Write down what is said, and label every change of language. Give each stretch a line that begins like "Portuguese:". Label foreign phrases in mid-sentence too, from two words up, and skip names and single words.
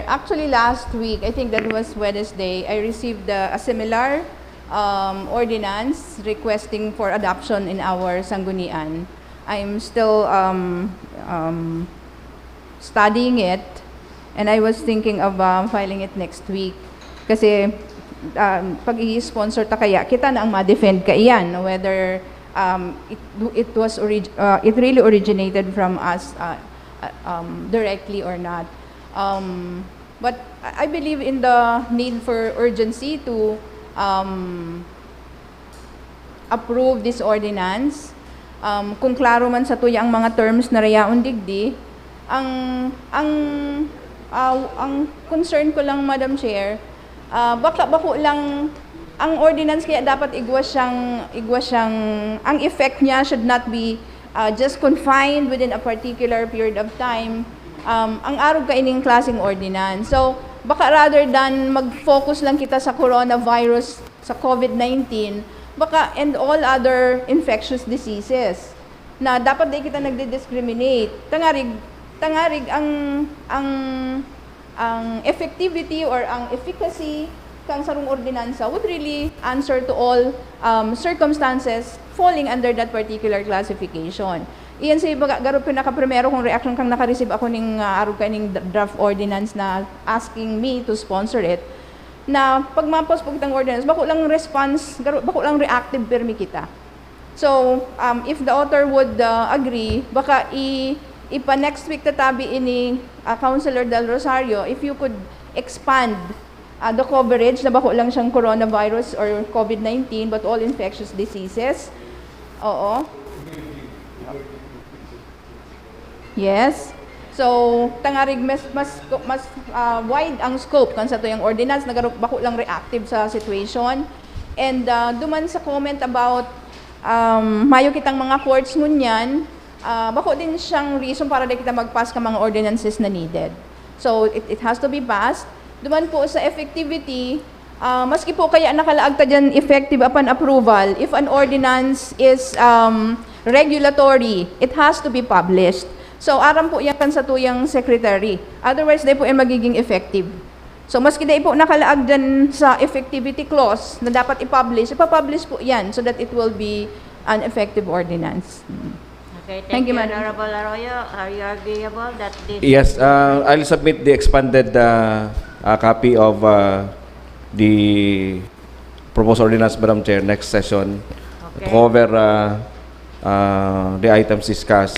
English: Actually, last week, I think that was Wednesday, I received a similar ordinance requesting for adoption in our Sanggunian. I'm still studying it, and I was thinking of filing it next week.
Bikol: Kasi pag i-sponsor ta kaya, kita na ang ma-defend ka iyan,
English: whether it really originated from us directly or not. But I believe in the need for urgency to approve this ordinance.
Bikol: Kung klaro man sa tuya ang mga terms na rayaon digdi, ang concern ko lang,
English: Madam Chair,
Bikol: bako lang ang ordinance, kaya dapat igwa siyang ang effect niya
English: should not be just confined within a particular period of time.
Bikol: Ang arog ka ining klaseng ordinance. So, baka
English: rather than
Bikol: mag-focus lang kita sa coronavirus, sa COVID-19, baka
English: and all other infectious diseases
Bikol: na dapat di kita nagdi-discriminate. Tangarig ang
English: effectivity or ang efficacy
Bikol: kang sarong ordinansa
English: would really answer to all circumstances falling under that particular classification.
Bikol: Iyan sa iba, garop pinaka-primero kong reaction kang naka-receive ako ng arog kaning
English: draft ordinance
Bikol: na
English: asking me to sponsor it,
Bikol: na pag mapos po kitang ordinance, bako lang response, bako lang reactive permi kita.
English: So, if the author would agree,
Bikol: baka ipa
English: next week
Bikol: tatabi ini
English: Councilor Del Rosario, if you could expand the coverage
Bikol: na bako lang siyang
English: coronavirus or COVID-19 but all infectious diseases.
Bikol: Oo. Yes.
English: So,
Bikol: tangarig mas wide ang scope kan sa tuyang ordinance, bako lang reactive sa situation. And duman sa
English: comment about
Bikol: mayo kitang mga courts ngunyan, bako din siyang reason para di kita mag-pass ka mga ordinances na needed.
English: So, it has to be passed.
Bikol: Duman po sa effectivity, maski po kaya nakalaag ta dyan
English: effective upon approval, if an ordinance is regulatory, it has to be published. So,
Bikol: aram po yan kan sa tuyang secretary. Otherwise, di po yan magiging effective. So, maski di po nakalaag dyan sa effectivity clause na dapat ipublish, ipapublish po yan
English: so that it will be an effective ordinance. Okay, Thank you, Madam. Honorable Arroyo. Are you agreeable that this... Yes, I'll submit the expanded copy of the proposed ordinance, Madam Chair, next session to cover the items discussed.